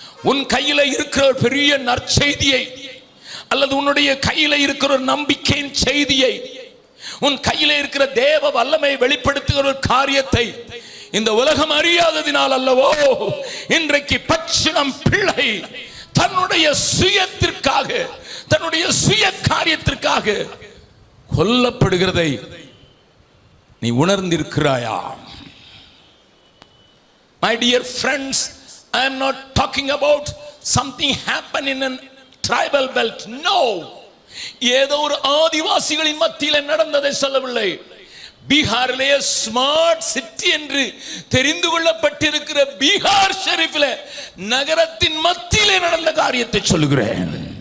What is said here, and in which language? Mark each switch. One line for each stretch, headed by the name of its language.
Tamil: உன் கையில இருக்கிற ஒரு பெரிய நற்செய்தியை, அல்லது உன்னுடைய கையில இருக்கிற ஒரு நம்பிக்கையின் செய்தியை, உன் கையில இருக்கிற தேவ வல்லமை வெளிப்படுத்துகிற ஒரு காரியத்தை இந்த உலகம் அறியாததினால் அல்லவோ இன்றைக்கு பச்சிளம் பிள்ளை தன்னுடைய சுயத்திற்காக, தன்னுடைய சுய காரியத்திற்காக கொல்லப்படுகிறதை நீ உணர்ந்திருக்கிறாயா?
English: My dear friends, I am not talking about something happen in a tribal belt.
Tamil: No, ஏதோ ஒரு ஆதிவாசிகளின் மத்தியில் நடந்ததை சொல்லவில்லை. பீகாரிலே ஸ்மார்ட் சிட்டி என்று தெரிந்து கொள்ளப்பட்டிருக்கிற பீகார் ஷெரீஃபில் நகரத்தின் மத்தியிலே நடந்த காரியத்தை சொல்லுகிறேன்.